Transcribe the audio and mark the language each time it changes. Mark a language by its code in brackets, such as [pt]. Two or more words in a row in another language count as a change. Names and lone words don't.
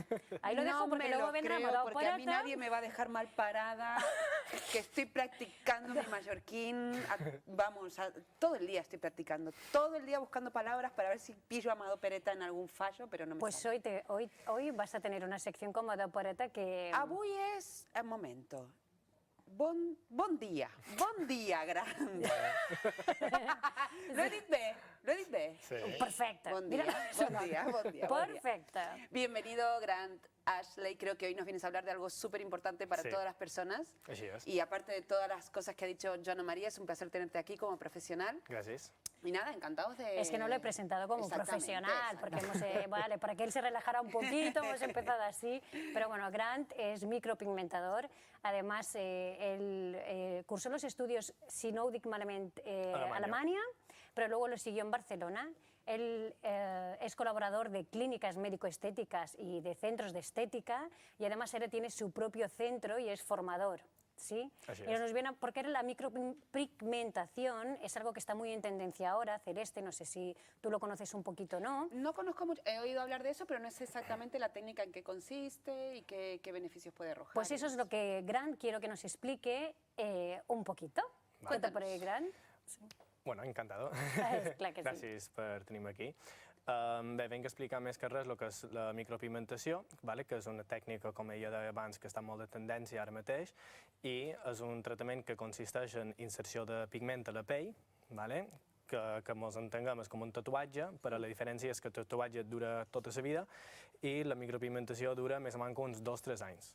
[es] Ahí lo dejo porque luego vendrá porque a mí nadie me va a dejar mal parada, que estoy practicando mi mallorquín. Vamos, todo el día estoy practicando, todo el día buscando palabras para ver si pillo a Amado Pereta en algún fallo, pero no me Pues sale. hoy vas a tener una sección con Amado Pereta que... [ca] Avui és... [es] Un momento. [ca] Bon dia, Gran. Lo he dit bé? Sí. Perfecte. Bon dia, bon dia. Perfecte. [es] Bienvenido, Grant Ashley. Creo que hoy nos vienes a hablar de algo súper importante para Sí. todas las personas. Así es. Y aparte de todas las cosas que ha dicho Joana María, es un placer tenerte aquí como profesional. Gracias. Y nada, encantados de... Es que no lo he presentado como Exactamente, profesional, porque vale, para que él se relajara un poquito, hemos empezado así. Pero bueno, Grant es micropigmentador. Además, él cursó los estudios, [ca] si no ho dic malament, [es] Alemania, pero luego lo siguió en Barcelona. Él es colaborador de clínicas médico-estéticas y de centros de estética, y además él tiene su propio centro y es formador. ¿Sí? Así Y es. nos viene porque la micropigmentación es algo que está muy en tendencia ahora. Celeste, no sé si tú lo conoces un poquito, ¿no? No conozco mucho, he oído hablar de eso, pero no sé exactamente la técnica en qué consiste y qué beneficios puede arrojar. Pues eso es lo que Grant quiero que nos explique un poquito. Vale. Cuenta por ahí, Grant. Bueno, encantado. [ca] Clar que sí. Gràcies per tenir-me aquí. Bé, vinc a explicar més que res el que és la micropigmentació, vale? Que és una tècnica, com ella deia abans, que està molt de tendència ara mateix, i és un tractament que consisteix en inserció de pigment a la pell, vale? que ens entenguem és com un tatuatge, però la diferència és que el tatuatge dura tota la vida i la micropigmentació dura més o menys uns 2-3 anys.